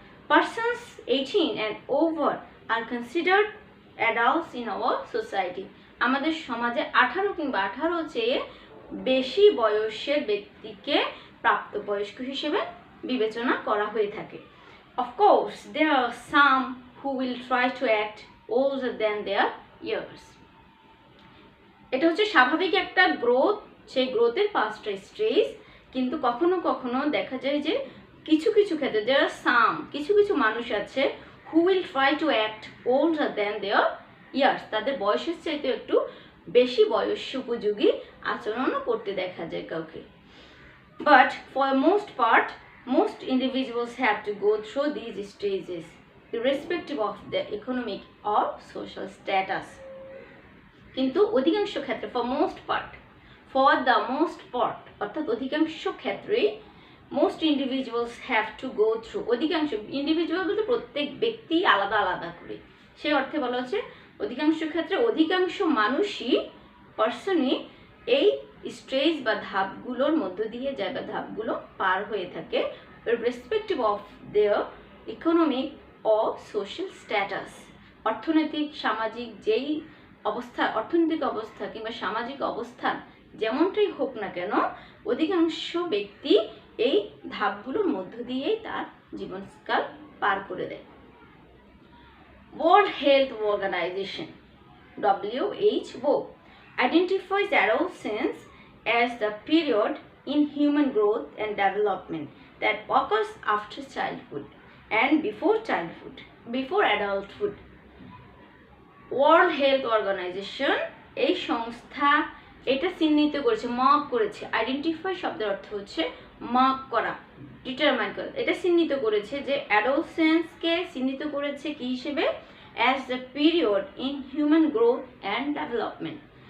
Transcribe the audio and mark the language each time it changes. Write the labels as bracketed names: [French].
[English] Persons 18 and over are considered adults in our society। [Bangla] আমাদের সমাজে 18 কিংবা 18 চেয়ে বেশি বয়সের ব্যক্তিকে প্রাপ্তবয়স্ক হিসেবে বিবেচনা করা হয়ে থাকে। [English] Of course, there are some who will try to act older than their years। [Bangla] এটা হচ্ছে স্বাভাবিক একটা গ্রোথ, সেই গ্রোথের 5টা স্টেজ। কিন্তু কখনো কখনো দেখা যায় যে কিছু কিছু ক্ষেত্রে [English] there are some, [Bangla] কিছু কিছু মানুষ আছে [English] who will try to act older than their years। [Bangla] তাদের বয়সের চাইতে একটু বেশি বয়স উপযোগী আচরণও করতে দেখা যায় কাউকে। [English] But for the most part, most individuals have to go through these stages irrespective of their economic or social status। [Bangla] কিন্তু অধিকাংশ ক্ষেত্রে [English] for the most part [Bangla] অর্থাৎ অধিকাংশ ক্ষেত্রেই [English] most individuals have to go through, [Bangla] অধিকাংশ ইন্ডিভিজুয়াল বলতে প্রত্যেক ব্যক্তি আলাদা আলাদা করে, সেই অর্থে বলা হচ্ছে অধিকাংশ ক্ষেত্রে অধিকাংশ মানুষই পার্সনই এই স্টেজ বা ধাপগুলোর মধ্য দিয়ে যায় বা ধাপগুলো পার হয়ে থাকে [English] irrespective of their economic or social status। [Bangla] অর্থনৈতিক সামাজিক যেই অবস্থা, অর্থনৈতিক অবস্থা কিংবা সামাজিক অবস্থান যেমনটাই হোক না কেন, অধিকাংশ ব্যক্তি এই ধাপগুলোর মধ্য দিয়েই তার জীবনকাল পার করে দেয়। [English] World Health Organization WHO identifies adolescence as the period in human growth and development that occurs after childhood and before adulthood। [Bangla] World Health Organization এই সংস্থা এটা চিহ্নিত করেছে, মার্ক করেছে। আইডেন্টিফাই শব্দের অর্থ হচ্ছে মার্ক করা, ডিটারমাইন করা। এটা চিহ্নিত করেছে যে অ্যাডোলসেন্সকে চিহ্নিত করেছে কি হিসেবে, [English] As the period in human growth and development.